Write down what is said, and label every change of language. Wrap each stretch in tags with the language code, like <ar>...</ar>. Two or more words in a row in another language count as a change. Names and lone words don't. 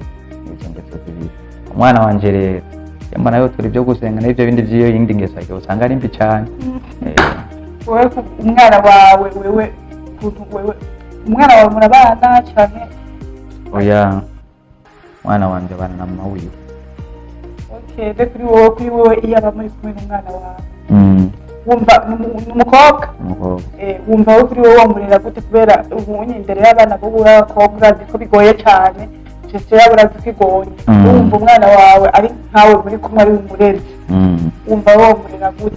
<rn>Izo ngeso zibiri umwana wanje rero yamba nayo turi byo gusenga n'ibyo bindi by'iyo yindi ngeso ariko usanga ari mbi cyane. Wowe umwana wawe wewe umwana wawe murabana cyane? Oya mwana wanje abana na mama wiwe. Okay, kuri wowe iyo aba muri kumwe n'umwana wawe wumva n'umukobwa wumva wowe kuri wowe wamurera gute? Kubera ubunye imbere y'abana bo b'abakobwa urazi ko bigoye cyane, cece yabo urazi ko igoye. Wumva umwana wawe ari nkawe muri kumwe ari umurezi, wumva wowe wamurera gute?</rn>